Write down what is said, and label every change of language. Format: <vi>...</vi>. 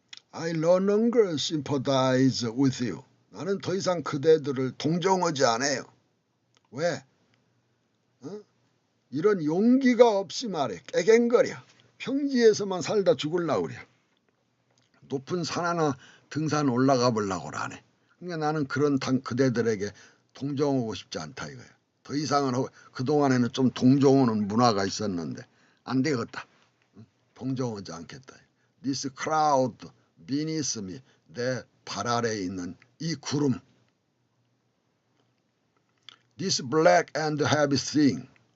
<en>I no longer sympathize with you.</en> <ko>나는 더 이상 그대들을 동정하지 않아요. 왜? 이런 용기가 없이 말해. 깨갱거려. 평지에서만 살다 죽을라 그래. 높은 산 하나 등산 올라가 보려고 하네. 그러니까 나는 그런 그대들에게 동정하고 싶지 않다 이거예요. 더 이상은 그동안에는 좀 동정하는 문화가 있었는데 안 되겠다. 동정하지 않겠다.</ko> <en>This cloud beneath me.</en> <ko>내 발 아래에 있는 이 구름.</ko> <en>This black and heavy thing.</en>